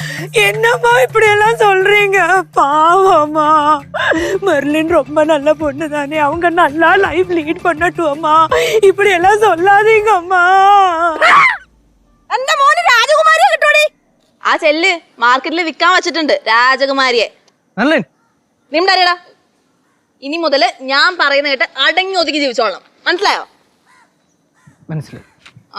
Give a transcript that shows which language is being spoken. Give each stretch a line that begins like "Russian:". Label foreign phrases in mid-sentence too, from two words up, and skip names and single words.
Tamil: என்னம்மா இப்படி எல்லாம் சொல்றீங்க? பாவம்மா, மெர்லின் ரொம்ப நல்ல பொண்ணு தானே, அவங்க நல்லா லைஃப் லீட் பண்ணட்டும்மா. இப்படி எல்லாம் சொல்லாதீங்கம்மா.
Malayalam: എന്റെ മോന് രാജകുമാരിയെ കിട്ടോടി. ആ ചെല്ല് മാർക്കറ്റിൽ വിൽക്കാൻ വെച്ചിട്ടുണ്ട് രാജകുമാരിയെ. നിങ്ങളുടെ അറിയടാ, ഇനി മുതല് ഞാൻ പറയുന്ന കേട്ട് അടങ്ങി ഒതുക്കി ജീവിച്ചോളണം. മനസ്സിലായോ? മനസ്സിലായി. ആ